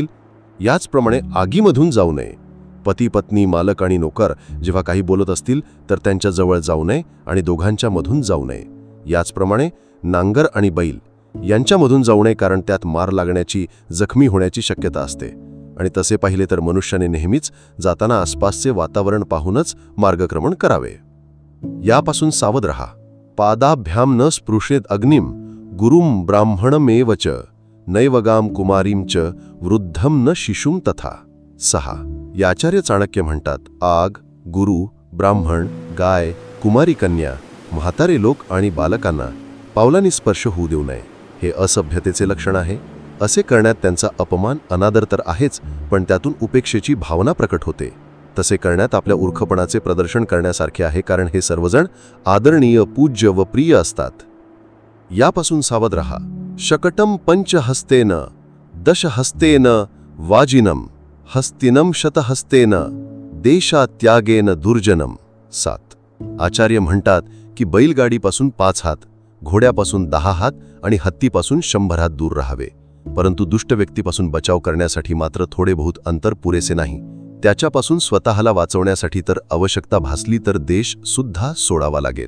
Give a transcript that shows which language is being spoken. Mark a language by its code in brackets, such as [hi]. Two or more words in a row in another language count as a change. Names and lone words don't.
[mr] याचप्रमाणे आगीमधून जाऊ नये. पती पत्नी मालक आणि नोकर जेव्हा काही बोलत असतील तर त्यांच्या जवळ जाऊ नये आणि दोघांच्या मधून जाऊ नये. याचप्रमाणे नांगर आणि बैल यांच्यामधून जाऊ नये, कारण त्यात मार लागण्याची, जखमी होण्याची शक्यता असते. आणि तसे पाहिले तर मनुष्याने नेहमीच जाताना आसपासचे वातावरण पाहूनच मार्गक्रमण करावे. यापासून सावध रहा. [sa] पादाभ्याम न स्पृशेत अग्निम गुरुम ब्राह्मणमेव च नैवगाम कुमारीम च वृद्धम न शिशुम तथा. [mr] 6. याचार्य चाणक्य म्हणतात, आग, गुरु, ब्राह्मण, गाय, कुमारी कन्या, म्हातारे लोक आणि बालकांना पावलांनी स्पर्श होऊ देऊ नये. हे असभ्यतेचे लक्षण आहे. असे करण्यात त्यांचा अपमान, अनादर तर आहेच, पण त्यातून उपेक्षेची भावना प्रकट होते. तसे करण्यात आपल्या उर्खपणाचे प्रदर्शन करण्यासारखे आहे, कारण हे सर्वजण आदरणीय, पूज्य व प्रिय असतात. यापासून सावध रहा. [sa] शकटम पंचहस्तेन दशहस्तेन वाजिनम हस्तिनम शतहस्तेन देशात्यागेन दुर्जनम. [mr] 7. आचार्य म्हणतात की बैलगाडीपासून 5 हात, घोड्यापासून 10 हात आणि हत्तीपासून 100 हात दूर राहावे. परंतु दुष्ट व्यक्तीपासून बचाव करण्यासाठी मात्र थोडे बहुत अंतर पुरेसे नाही. त्याच्यापासून स्वतःला वाचवण्यासाठी तर आवश्यकता भासली तर देश सुद्धा सोडावा लागेल.